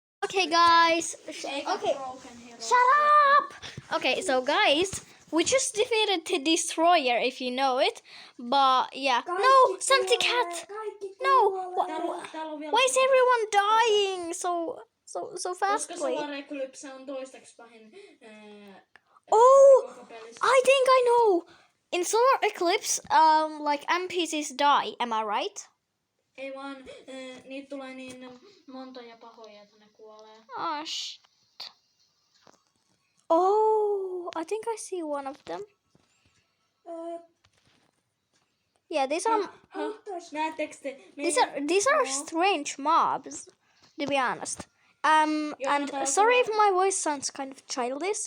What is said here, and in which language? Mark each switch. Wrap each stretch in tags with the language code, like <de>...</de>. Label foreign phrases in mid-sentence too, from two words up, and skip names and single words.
<en>Okay, guys. Okay, shut up. Okay, so guys, we just defeated the destroyer, if you know it. But yeah, no, Santi cat. No, why is everyone dying so fastly?</en> <fi>Solar Eclipse on toistaiseksi pahin.</fi> <en>Oh, I think I know. In Solar Eclipse, like NPCs die. Am I right?</en> <fi>Ei vaan, niitä tulee niin monta ja pahoja, että ne kuolee.</fi> <en>Oh, shit. Oh, I think I see one of them. Yeah, these are</en> <fi>Näettekö te?</fi> <en>these are strange mobs, to be honest. And sorry if my voice sounds kind of childish.</en>